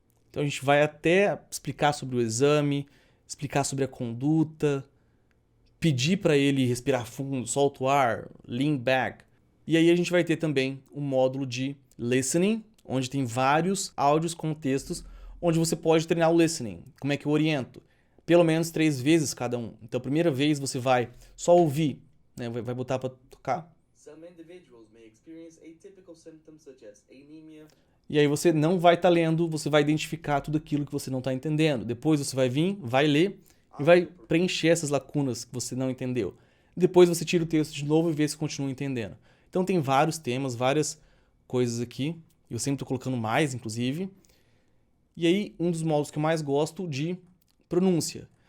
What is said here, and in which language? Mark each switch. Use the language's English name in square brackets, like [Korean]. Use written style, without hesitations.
[Portuguese] Então, a gente vai até explicar sobre o exame, explicar sobre a conduta, pedir para ele respirar fundo, solta o ar, [English] lean back. [Portuguese] E aí a gente vai ter também um módulo de listening, onde tem vários áudios com textos, onde você pode treinar o listening. Como é que eu oriento? Pelo menos 3 vezes cada um. Então, a primeira vez você vai só ouvir, né? Vai botar para tocar. [English] Some individuals may experience atypical symptoms such as anemia. [Portuguese] E aí você não vai estar lendo, você vai identificar tudo aquilo que você não está entendendo. Depois você vai vir, vai ler e vai preencher essas lacunas que você não entendeu. Depois você tira o texto de novo e vê se continua entendendo. Então tem vários temas, várias coisas aqui. Eu sempre estou colocando mais, inclusive. E aí, um dos modos que eu mais gosto de pronúncia.